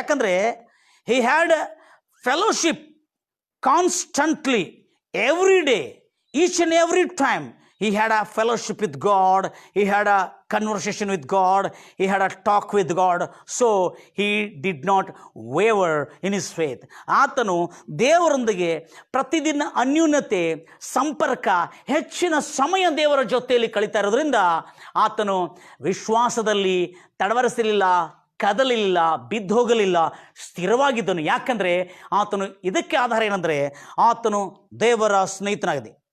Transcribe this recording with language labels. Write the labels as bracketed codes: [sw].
[en] ಯಾಕಂದರೆ he had fellowship constantly every day, each and every time. He had a fellowship with God. He had a conversation with God. He had a talk with God. So he did not waver in his faith. [kn] ಆತನು ದೇವರೊಂದಿಗೆ ಪ್ರತಿದಿನ ಅನ್ಯೂನ್ಯತೆ, ಸಂಪರ್ಕ, ಹೆಚ್ಚಿನ ಸಮಯ ದೇವರ ಜೊತೆಯಲ್ಲಿ ಕಳೀತಾ ಇರೋದ್ರಿಂದ ಆತನು ವಿಶ್ವಾಸದಲ್ಲಿ ತಡವರಿಸಲಿಲ್ಲ, ಕದಲಿಲ್ಲ, ಬಿದ್ದೋಗಲಿಲ್ಲ, ಸ್ಥಿರವಾಗಿದ್ದನು. ಯಾಕಂದರೆ ಆತನು ಇದಕ್ಕೆ ಆಧಾರ ಏನಂದರೆ ಆತನು ದೇವರ ಸ್ನೇಹಿತನಾಗಿದೆ.